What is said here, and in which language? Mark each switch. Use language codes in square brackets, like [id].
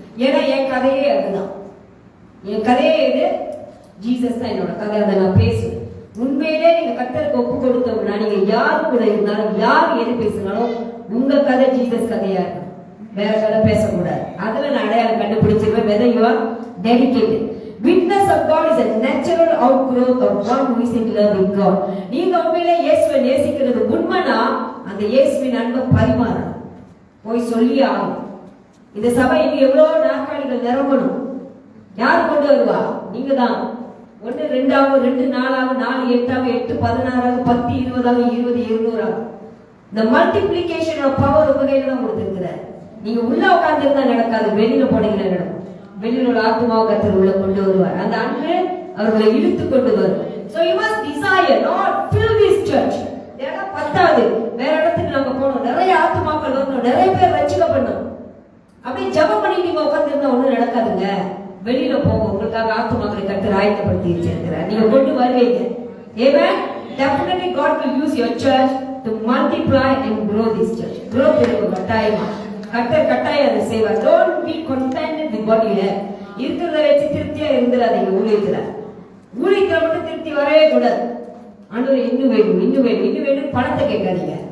[ta] ஏன்னா என் கதையே அதுதான். என் கதையே இது, ஜீசஸ் தான் என்னோட கதை. அதை நான் பேசுவேன். உண்மையிலே நீங்க கர்த்தருக்கு ஒப்பு கொடுத்தோம்னா நீங்க யாரு கூட இருந்தாலும் யார் எது பேசினாலும் உங்க கதை ஜீசஸ் கதையா இருக்கும், வேற கதை பேசக்கூடாது. அதுல நான் அடையாளம் கண்டுபிடிச்சிருவேன். [en] whether you are dedicated. Witness of God is a natural outgrowth of one who is in love with God. [ta] நீங்க உண்மையிலே இயேசுவை நேசிக்கிறது உண்மைனா அந்த இயேசுவின் அன்பை பரிமாறணும், போய் சொல்லி ஆகணும். இந்த சபை இனி எவ்வளவு நாற்காலிகள் நிரம்பணும். யார் கொண்டு வருவா? நீங்க தான். 1 2 2 4 4 8 8 16 10 20 20 200. இந்த மல்டிப்ளிகேஷன் ஆஃப் பவர் உங்க கையில தான் கொடுத்திருக்கிறார். நீங்க உள்ள உட்கார்ந்து இருந்தா நடக்காது, வெளியில போனீங்கன்னா நடக்கும். வெளியில உள்ள ஆத்மாவை கர்த்தர் உள்ள கொண்டு வருவார். அந்த அன்பு அவர்களை இழுத்து கொண்டு வரும். [en] So you must desire, Lord, fill this church. [ta] இதெல்லாம் பத்தாது, வேற இடத்துக்கு நம்ம போகணும், நிறைய ஆத்மாக்கள் வரணும், நிறைய பேர் ரட்சிக்கப்படணும். அப்படியே ஜெபம் பண்ணி நீங்க உட்கார்ந்து இருந்தா ஒண்ணும் நடக்காதுங்க. வெளியில போங்க, உங்களுக்காக ஆத்மாக்களை கர்த்தர் ஆயத்தப்படுத்தி வச்சிருக்கிறார். நீங்க கொண்டு வருவீங்க. Amen. [en] Definitely God will use your church to multiply and grow this church. [ta] Growth இருக்கு கட்டாயமா. கர்த்தர் கட்டாயம் அதை செய்வார். [en] Don't be contented with what you have. [ta] இருக்கிறத வச்சு திருப்தியா இருந்துடாதீங்க. ஊழியத்துல மட்டும் திருப்தி வரவே கூடாது. ஆண்டவரே இன்னும் வேணும் இன்னும் வேணும் இன்னும் வேணும் பணத்தை கேட்காதீங்க.